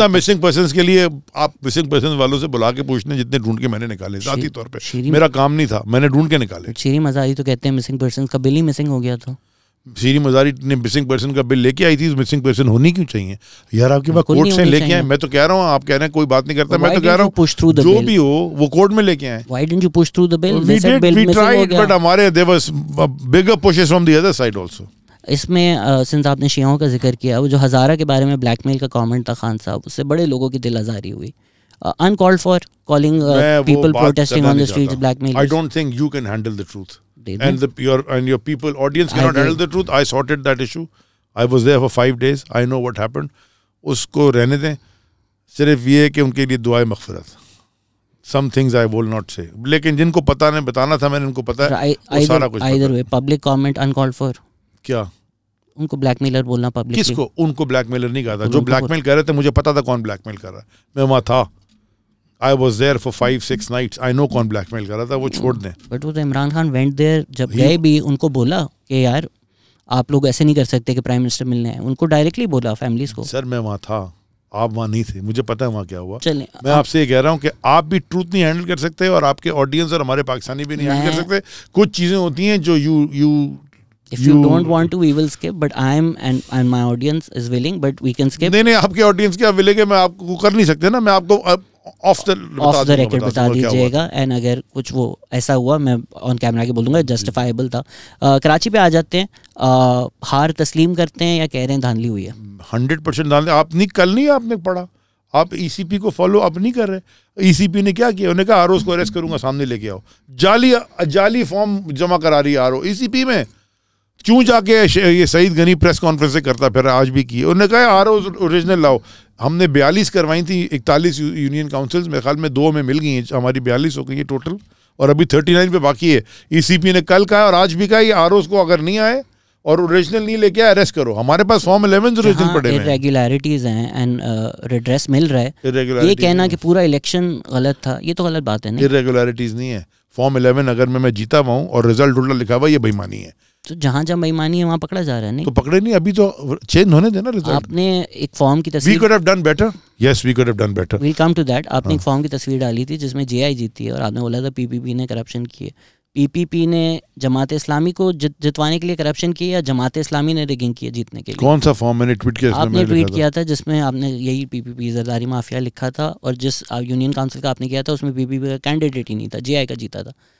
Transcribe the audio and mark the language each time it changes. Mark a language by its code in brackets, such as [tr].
[ur] جتنا missing persons کے لیے آپ مسنگ پرسنز والوں سے بلا کے پوچھنے, جتنے ڈھونڈ کے میں نے نکالے ذاتی طور پہ, میرا کام نہیں تھا, میں نے ڈھونڈ کے نکالے. شیریں مزاری تو کہتے ہیں مسنگ پرسنز کا بل ہی مسنگ ہو گیا تھا. شیریں مزاری نے مسنگ پرسن کا بل لے کے آئی تھی, مسنگ پرسن ہونی کیوں چاہیے یار؟ آپ کے پاس کورٹ سے لے کے آئے. میں تو کہہ رہا ہوں, آپ کہہ رہے ہیں کوئی بات نہیں کرتا, میں تو کہہ رہا ہوں جو بھی ہو وہ کورٹ میں لے کے آئے. [en] Why didn't you push through the bill? We did, we tried, but ہمارے there was bigger pushes from the other side also. [ur] اس میں سنس آپ نے شیعوں کا ذکر کیا, وہ جو ہزارہ کے بارے میں بلیک میل کا کامنٹ تھا خان صاحب, اس سے بڑے لوگوں کی دل آزاری ہوئی. [en] uncalled for calling people protesting on the streets blackmail. I don't think you can handle the truth. And your people audience cannot handle the truth. I sorted that issue. I was there for 5 days. I know what happened. [ur] اس کو رہنے دیں, صرف یہ کہ ان کے لیے دعائیں مغفرت. [en] Some things I will not say. [ur] لیکن جن کو پتہ نہیں بتانا تھا, میں نے ان کو پتا ہے وہ سارا کچھ. [en] Either way, public comment uncalled for. [ur] کیا ان کو بلیک میلر بولنا پبلک؟ کس کو؟ ان کو بلیک میلر نہیں کہا تھا. جو بلیک میل کر رہے تھے مجھے پتا تھا کون بلیک میل کر رہا ہے, میں وہاں تھا. [en] I was there for 5-6 nights. I know [ur] کون بلیک میل کر رہا تھا, وہ چھوڑ دیں. بٹ وہ تو عمران خان [en] went there, [ur] جب گئے بھی ان کو بولا کہ یار آپ لوگ ایسے نہیں کر سکتے کہ پرائم منسٹر ملنے ہیں, ان کو ڈائریکٹلی بولا فیملیز کو. سر میں وہاں تھا, آپ وہاں نہیں تھے, مجھے پتا ہے وہاں کیا ہوا. چلیں میں آپ سے یہ کہہ رہا ہوں کہ آپ بھی ٹروتھ نہیں ہینڈل کر سکتے, اور آپ کے آڈینس اور ہمارے پاکستانی بھی نہیں ہینڈل کر سکتے. کچھ چیزیں ہوتی ہیں جو [en] if you don't want to we will skip, but I am and my audience is willing, but we can skip. [ur] نہیں آپ کے آڈینس کیا ولے گے, میں آپ کو کر نہیں سکتے نا, میں آپ کو آف دا ریکارڈ بتا دیجیے گا. اینڈ اگر کچھ وہ ایسا ہوا میں آن کیمرہ کے بول دوں گا, جسٹیفائبل تھا. کراچی پہ آ جاتے ہیں, ہار تسلیم کرتے ہیں یا کہہ رہے ہیں دھاندلی ہوئی ہے؟ 100% دھاندلی. آپ نہیں, کل نہیں آپ نے پڑھا, آپ ای سی پی کو فالو اپ نہیں کر رہے. ای سی پی نے کیا کیا, انہوں نے کہا آروز کو اریسٹ کروں گا, سامنے لے کے آؤ. جعلی فارم جمع کرا رہی ہے آرو ای سی پی میں. کیوں جا کے یہ سعید غنی پریس کانفرنس سے کرتا پھر, آج بھی کی. انہوں نے کہا آروز اوریجنل لاؤ. ہم نے 42 کروائی تھی, 41 یونین کاؤنسلز, میرے خیال میں 2 میں مل گئی ہیں, ہماری 42 ہو گئی ہیں ٹوٹل, اور ابھی 39 پہ باقی ہے. ای سی پی نے کل کہا اور آج بھی کہا یہ آروز کو اگر نہیں آئے اور اوریجنل نہیں لے کے اریسٹ کرو. ہمارے پاس فارم 11 اوریجنل پڑے ہیں. irregularities ہیں اینڈ ریڈریس مل رہا ہے. یہ کہنا کہ پورا الیکشن غلط تھا, یہ تو غلط بات ہے. irregularities نہیں ہے. فارم 11 اگر میں جیتا ہوا ہوں اور رزلٹ الٹا لکھا ہوا, یہ بےایمانی ہے. تو جہاں جہاں بےایمانی ہے وہاں پکڑا جا رہا ہے. نہیں تو پکڑے نہیں, ابھی تو چینج ہونے دینا رزلٹ. آپ نے ایک فارم کی تصویر, [en] we could have done better. Yes, we could have done better. We'll come to that. [ur] آپ نے ایک فارم کی تصویر ڈالی تھی جس میں جے آئی جیتی ہے, اور آپ نے بولا تھا پی پی پی نے کرپشن کی ہے. پی پی پی نے جماعت اسلامی کو جتوانے کے لیے کرپشن کی, یا جماعت اسلامی نے ریگنگ کی ہے جیتنے کے لیے؟ کون سا فارم میں نے ٹویٹ کیا؟ آپ نے ٹویٹ کیا تھا جس میں آپ نے یہی پی پی پی زرداری مافیا لکھا تھا, اور جس یونین کاؤنسل کا آپ نے کیا تھا اس میں پی پی پی کا کینڈیڈیٹ ہی نہیں تھا, جے آئی کا جیتا تھا.